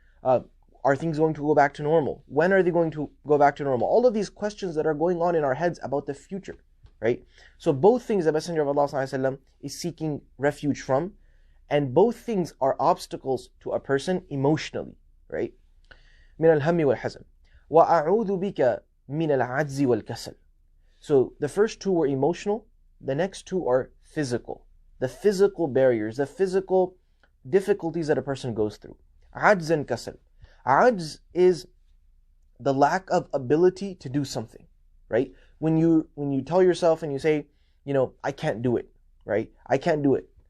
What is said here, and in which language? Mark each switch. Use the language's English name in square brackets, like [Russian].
[English] Are things going to go back to normal? When are they going to go back to normal? All of these questions that are going on in our heads about the future, right? So both things the Messenger of Allah ﷺ is seeking refuge from, and both things are obstacles to a person emotionally, right? [Arabic] من الهم والحزن وأعوذ بك من العجز والكسل. [English] So the first two were emotional, the next two are physical. The physical barriers, the physical difficulties that a person goes through. Ajz and kasal. Ajz is the lack of ability to do something, right? When you tell yourself and you say, I can't do it, right? I can't do it.